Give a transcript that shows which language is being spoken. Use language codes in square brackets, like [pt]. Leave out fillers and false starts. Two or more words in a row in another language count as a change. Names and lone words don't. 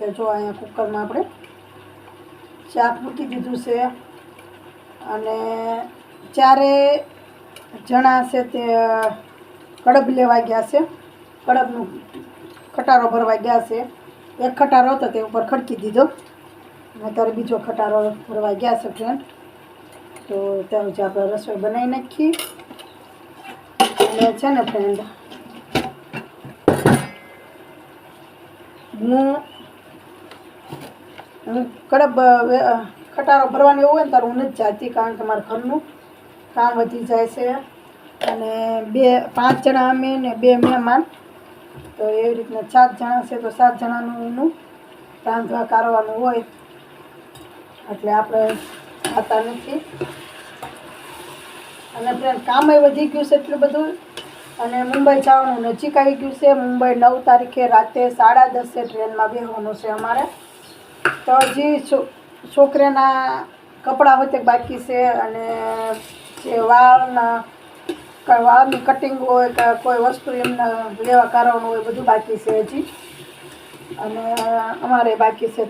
[gu] તો જો અહીં કુકર માં આપણે શાક મૂકી દીધું છે અને ચારે જણા છે તે કડબ લેવા ગયા છે કડબનો ખટારો ભરવા ગયા છે। એક ખટારો તો તે ઉપર ખડકી દીધો અત્યારે બીજો ખટારો ભરવા ગયા છે ફ્રેન્ડ। તો ત્યાનું જે આપણે રસોઈ બનાવી નાખી અને છે ને ફ્રેન્ડ હું કડબ ખટારો ભરવાની હોય ને ત્યારે હું નથી જાતી કારણ કે મારા ઘરનું કામ વધી જાય છે અને 5 જણા અમે ને 2 મહેમાન। તો એવી રીતના 7 જણા છે તો 7 જણાનું એનું રાંધવા કરવાનું હોય એટલે આપણે ખાતા નથી। અને ફ્રેન્ડ કામય વધી ગયું છે એટલું બધું અને મુંબઈ જવાનું નજીક આવી ગયું છે। મુંબઈ 9 તારીખે રાતે 10:30 ટ્રેનમાં બેસવાનું છે અમારે। તો હજી છોકરાના કપડાં હોતે બાકી છે અને જે વાળની કટિંગ હોય કે કોઈ વસ્તુ એમને લેવા કરવાનું હોય બધું બાકી છે હજી અને અમારે બાકી છે।